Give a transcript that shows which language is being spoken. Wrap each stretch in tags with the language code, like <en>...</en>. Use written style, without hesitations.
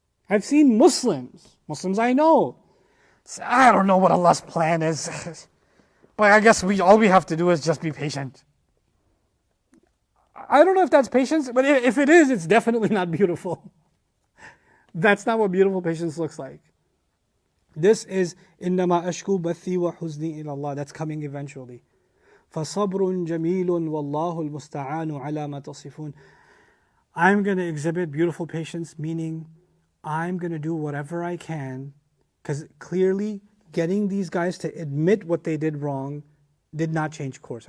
<en>I've seen Muslims I know, say, I don't know what Allah's plan is. But I guess all we have to do is just be patient. I don't know if that's patience, but if it is, it's definitely not beautiful. That's not what beautiful patience looks like. This is</en> <ar>إِنَّمَا أَشْكُو بَثِّي وَحُزْنِي إِلَى اللَّهِ.</ar> <en>That's coming eventually.</en> <ar>فَصَبْرٌ جَمِيلٌ وَاللَّهُ الْمُسْتَعَانُ عَلَى مَا تَصِفُونَ.</ar> <en>I'm going to exhibit beautiful patience, meaning I'm going to do whatever I can, because clearly getting these guys to admit what they did wrong did not change course.</en>